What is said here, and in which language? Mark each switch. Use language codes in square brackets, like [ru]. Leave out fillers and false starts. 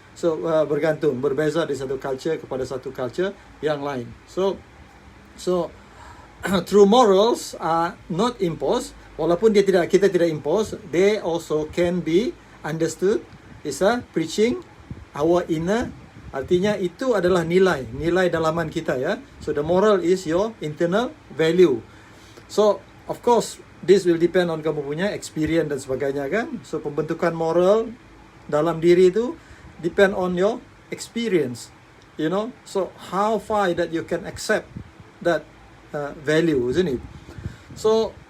[ms] So bergantung, berbeza dari satu culture kepada satu culture yang lain. [en] So true morals are not imposed. [ms] Walaupun kita tidak impose, [en] they also can be understood is a preaching our inner. [ms] Artinya itu adalah nilai dalaman kita, ya. [en] So the moral is your internal value. So of course this will depend on [ms] kamu punya [en] experience [ms] dan sebagainya, kan. [en] So [ms] pembentukan moral dalam diri itu [en] depend on your experience, you know. So how far that you can accept that value, isn't it? So